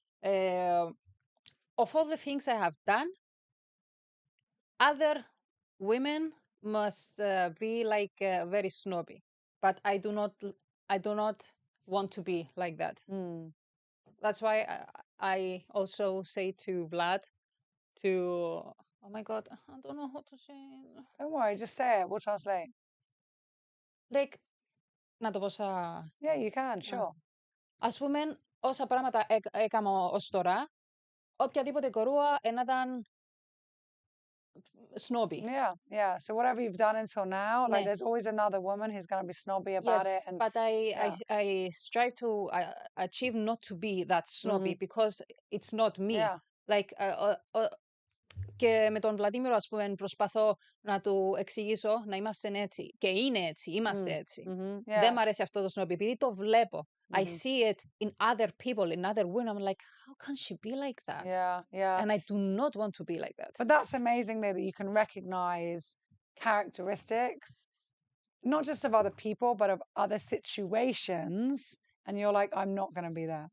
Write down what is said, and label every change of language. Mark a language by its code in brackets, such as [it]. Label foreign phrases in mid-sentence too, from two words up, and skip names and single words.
[en] Uh, of all the things I have done, other women must be like very snobby, but I do not want to be like that. Mm. That's why I also say to Vlad to, oh my god, I don't know how to say it. Don't worry, just say it. We'll translate. Like, [el] να το πω στα... [en] Yeah, you can, sure. [el] Ας πούμε, όσα πράγματα έκανα ως τώρα, οποιαδήποτε κορούα να ήταν snobby. [en] Yeah, yeah. So whatever you've done until now, like [el] Ναι. [en] there's always another woman who's going to be snobby about Yes, it. And but yeah. I strive to achieve not to be that snobby because it's not me. Yeah. Like, [el] και με τον Βλαντίμηρο, ας πούμε, προσπαθώ να του εξηγήσω να είμαστε έτσι. Και είναι έτσι, είμαστε έτσι. [en] Yeah. [el] Δεν μ' αρέσει αυτό το snobby, επειδή το βλέπω. [en] I Mhm. see it in other people, in other women. I'm like, how can she be like that? Yeah, yeah. And I do not want to be like that. But that's amazing though that you can recognize characteristics, not just of other people, but of other situations. And you're like, I'm not going to be there.